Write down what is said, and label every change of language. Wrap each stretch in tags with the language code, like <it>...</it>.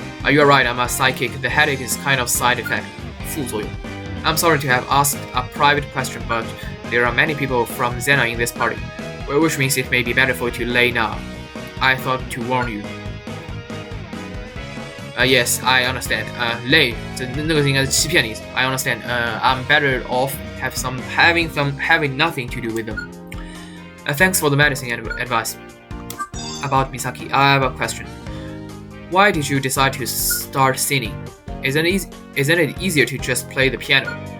<en>You're right, I'm a psychic. The headache is kind of side effect.</en> <zh>副作用.</zh> <en>I'm sorry to have asked a private question, but there are many people from Zena in this party, which means it may be better for you to lay now. I thought to warn you. Yes, I understand.</en> <zh>累，那个应该是欺骗的意思。</zh> <en>I understand. I'm better off having nothing to do with them. Thanks for the medicine and advice. About Misaki, I have a question. Why did you decide to start singing? Isn't it easier to just play the piano?</en>